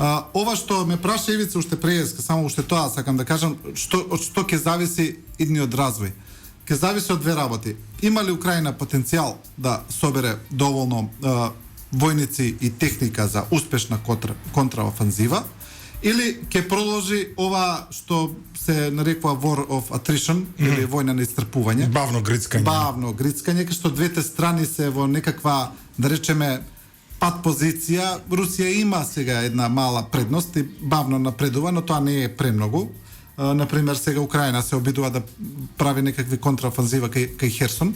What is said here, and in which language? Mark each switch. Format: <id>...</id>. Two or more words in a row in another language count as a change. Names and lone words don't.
<mk>Ова што ме праша Ивица уште преска, само уште тоа сакам да кажам, од што ќе зависи идниот развој. ќе зависи од две работи. Има ли Украина потенцијал да собере доволно војници и техника за успешна контраофанзива, или ќе продолжи ова што се нарекува</mk> <en>war of attrition,</en> <mk>или војна на исцрпување. Бавно грицкање. Бавно грицкање, кај што двете страни се во некаква, да речеме, пат позиција. Русија има сега една мала предност и бавно напредува, но тоа не е премногу. Например, сега Украина се обидува да прави некакви контраофанзива кај Херсон.</mk>